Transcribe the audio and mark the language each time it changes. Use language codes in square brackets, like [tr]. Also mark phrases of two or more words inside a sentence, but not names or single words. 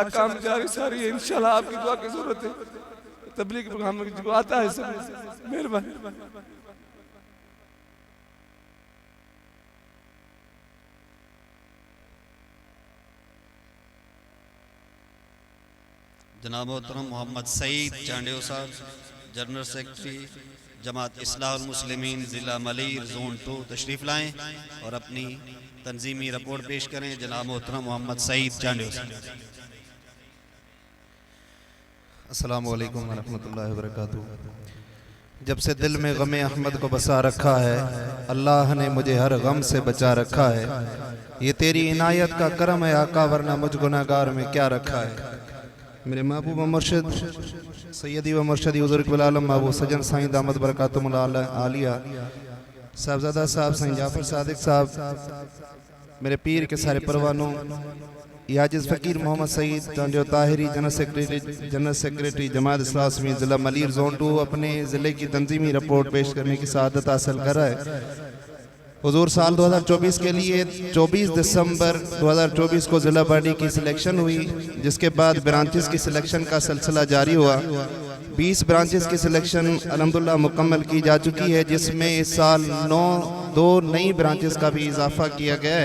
[ur] کام جاری ساری ہے ان شاء اللہ، آپ کی دعا کی ضرورت ہے۔ تبلیغ پروگرام جو آتا ہے سب مہربانی. جناب محترم محمد سعید چانڈیو صاحب جنرل سیکریٹری جماعت اصلاح المسلمین ضلع ملیر زون 2 تشریف لائیں اور اپنی تنظیمی رپورٹ پیش کریں. جناب محترم محمد سعید چانڈیو صاحب. [ar] السلام عليكم ورحمة الله وبركاته. [ur] جب سے دل میں غم احمد کو بسا رکھا ہے، اللہ نے مجھے ہر غم سے بچا رکھا ہے. یہ تیری عنایت کا کرم ہے آقا، ورنہ مجھ گناہگار میں کیا رکھا ہے. میرے محبوب مرشد [ar] سيدي ومرشدي [ur] حضور قبلہ عالم محبوب سجن سائیں [ar] دامت بركاتهم العالية [ur] صاحبزادہ صاحب سائیں جعفر صادق صاحب، میرے پیر کے سارے پروانوں, عاجز فقیر محمد سعید چانڈیو طاہری جنرل سیکریٹری جماعت اسلامی ضلع ملیر زون 2 اپنے ضلعے کی تنظیمی رپورٹ پیش کرنے کی سعادت حاصل کر رہا ہے. حضور سال 2024 کے لیے 24 دسمبر 2024 کو ضلع باڈی کی سلیکشن ہوئی، جس کے بعد برانچز کی سلیکشن کا سلسلہ جاری ہوا. 20 برانچز کی سلیکشن الحمدللہ مکمل کی جا چکی ہے، جس میں اس سال 2 نئی برانچز کا بھی اضافہ کیا گیا ہے.